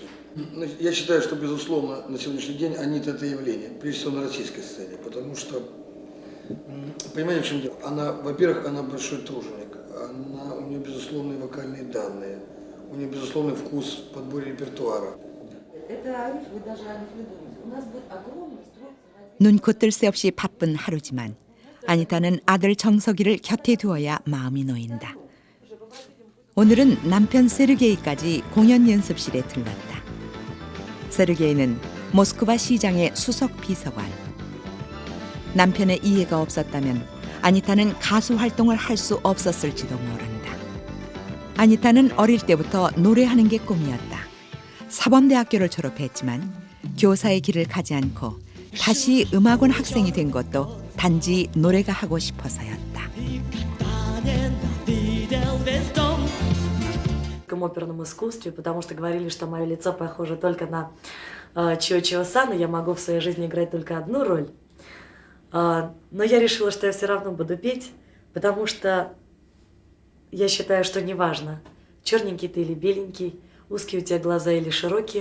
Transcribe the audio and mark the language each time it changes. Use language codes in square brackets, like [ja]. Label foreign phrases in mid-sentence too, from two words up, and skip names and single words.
[ru] Я считаю, что, безусловно, на сегодняшний день Анита – это явление, прежде всего на российской сцене, потому что, понимаете, в чем дело? Она, во-первых, она большой труженик, у нее безусловные вокальные данные, у нее безусловный вкус в подборе репертуара. Это ариф, вы даже ариф не думаете. У нас будет огромный строй. [ko] 눈코 뜰 새 없이 바쁜 하루지만 아니타는 아들 정석이를 곁에 두어야 마음이 놓인다. 오늘은 남편 세르게이까지 공연 연습실에 들렀다. 세르게이는 모스크바 시장의 수석 비서관. 남편의 이해가 없었다면 아니타는 가수 활동을 할 수 없었을지도 모른다. 아니타는 어릴 때부터 노래하는 게 꿈이었다. 사범대학교를 졸업했지만 교사의 길을 가지 않고 다시 음악원 학생이 된 것도 단지 노래가 하고 싶어서였다. [ru] В оперном искусстве, потому что говорили, что мое лицо похоже только на Чио Сана, я могу в своей жизни играть только одну роль. Но я решила, что я все равно буду петь, потому что я считаю, что неважно, черненький ты или беленький, узкие у тебя глаза или широкие.